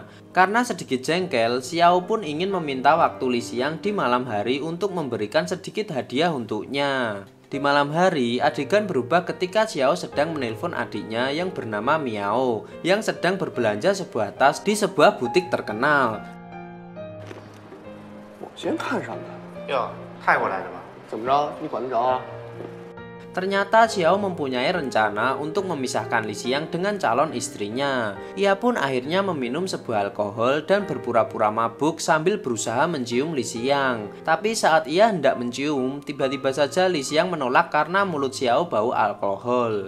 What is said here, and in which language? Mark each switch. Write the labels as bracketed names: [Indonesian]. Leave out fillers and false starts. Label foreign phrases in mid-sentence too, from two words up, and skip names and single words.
[Indonesian] Karena sedikit jengkel, Xiao pun ingin meminta waktu Li Xiang di malam hari untuk memberikan sedikit hadiah untuknya. Di malam hari, adegan berubah ketika Xiao sedang menelpon adiknya yang bernama Miao yang sedang berbelanja sebuah tas di sebuah butik terkenal. [Chinese] 先看上的，哟，泰国来的吗？怎么着？你管得着啊？ [Indonesian] Ternyata Xiao mempunyai rencana untuk memisahkan Li Xiang dengan calon istrinya. Ia pun akhirnya meminum sebuah alkohol dan berpura-pura mabuk sambil berusaha mencium Li Xiang. Tapi saat ia hendak mencium, tiba-tiba saja Li Xiang menolak karena mulut Xiao bau alkohol.